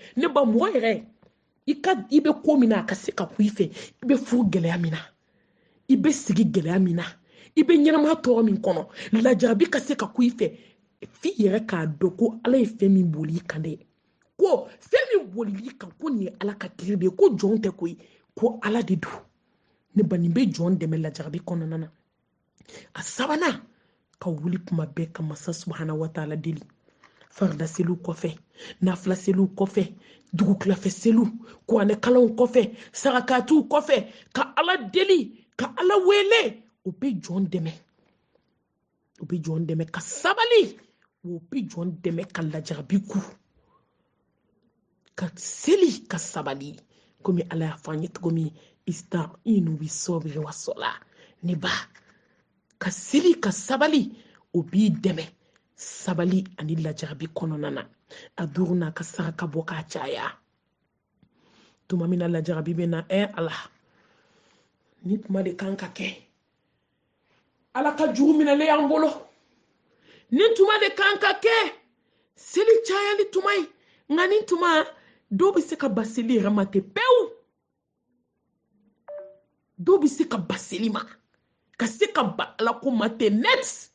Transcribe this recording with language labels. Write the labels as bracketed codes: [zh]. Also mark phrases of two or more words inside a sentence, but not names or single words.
[bm] Ne ba mɔgɔ yɛrɛ i bɛ ko min na a ka se ka ku i fɛ, i bɛ furu gɛlɛya min na, i bɛ sigi gɛlɛya min na, i bɛ ɲɛnamaya tɔɔrɔ min kɔnɔ, lajarabi ka se ka ku i fɛ f'i yɛrɛ k'a dɔn ko Ala ye fɛn min boli i kan dɛ, ko fɛn min boli i kan ko nin ye Ala ka kiri de ye, ko jɔn tɛ koyi, ko Ala de don. Ne ba nin bɛ jɔn dɛmɛ lajarabi kɔnɔna na. A sabanan ka wuli kuma bɛɛ ka masa [ar] سبحانه وتعالى [bm] deli, farida seliw kɔfɛ, nafila seliw kɔfɛ, dugukilafɛ seliw, kuranɛ kalanw kɔfɛ, sarakatiw kɔfɛ, ka Ala deli, ka Ala wele. O bɛ jɔn dɛmɛ ka sabali, o bɛ jɔn dɛmɛ ka lajarabi ku, ka seli, ka sabali. Komi Ala y'a fɔ an ye cogo min, [ar] استعينوا بالصبر والصلاة. [bm] Ne ba ka seli ka sabali o b'i dɛmɛ sabali ani lajarabi kɔnɔna na. A duuru n'a ka saraka bɔ k'a caya. Tuma min na lajarabi bɛ na, Ala ni tuma de kan ka kɛ, Ala ka juru minɛlen y'an bolo, ni tuma de kan ka kɛ seli cayali tuma ye, nka ni tuma dɔw bɛ se ka ba seli yɛrɛ ma ten pewu, dɔw bɛ se ka ba seli ma, ka se ka ba Ala ko ma ten net.